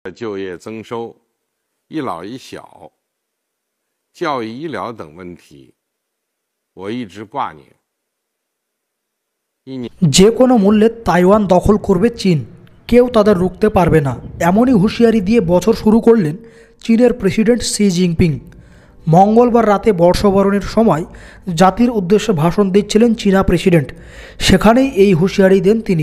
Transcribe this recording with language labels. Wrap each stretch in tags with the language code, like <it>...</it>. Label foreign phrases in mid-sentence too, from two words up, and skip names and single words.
<zh>就业增收、一老一小、教育医疗等问题，我一直挂念。</zh> <bn>যে কোনো মূল্যে তাইওয়ান দখল করবে চীন, কেউ তাদের রুখতে পারবে না, এমনই হুঁশিয়ারি দিয়ে বছর শুরু করলেন চীনের প্রেসিডেন্ট শি জিনপিং। মঙ্গলবার রাতে বর্ষবরণের সময় জাতির উদ্দেশ্যে ভাষণ দিচ্ছিলেন চীনা প্রেসিডেন্ট, সেখানেই এই হুঁশিয়ারি দেন তিনি।</bn>